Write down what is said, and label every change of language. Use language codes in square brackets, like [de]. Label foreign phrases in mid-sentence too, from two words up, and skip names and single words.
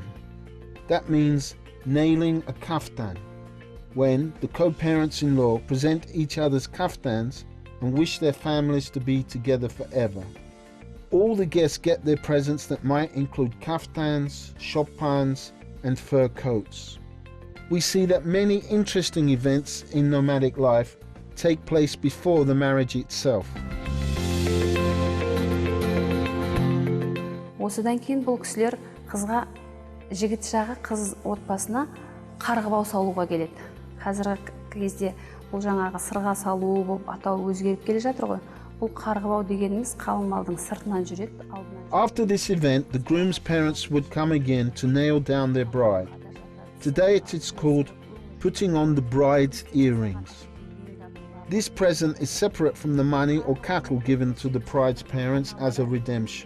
[en] That means nailing a kaftan, when the co-parents-in-law present each other's kaftans and wish their families to be together forever. All the guests get their presents that might include kaftans, shopans, and fur coats. We see that many interesting events in nomadic life take place before the marriage itself. [kk] Осыдан кейін бұл кісілер қызға, жігіт жағы қыз отбасына қарғыбау салуға келеді. Қазіргі кезде бұл жаңағы сырға салу болып атау өзгеріп келе жатыр ғой. Бұл қарғыбау дегеніміз қалың малдың сыртынан жүреді. [en] After this event, the groom's parents would come again to nail down their bride. Today it is called putting on the bride's earrings. This present is separate from the money or cattle given to the bride's parents as a redemption.